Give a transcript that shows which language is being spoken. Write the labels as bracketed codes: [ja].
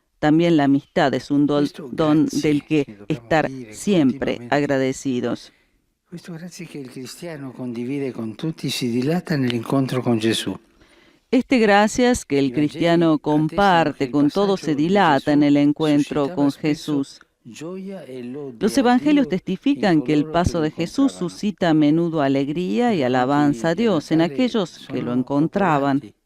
[es] También la amistad es un don del que estar siempre agradecidos. [it] Questo grazie che il cristiano condivide con tutti si dilata nell'incontro con Gesù. [es] Este gracias que el cristiano comparte con todos se dilata en el encuentro con Jesús. Los evangelios testifican que el paso de Jesús suscita a menudo alegría y alabanza a Dios en aquellos que lo encontraban.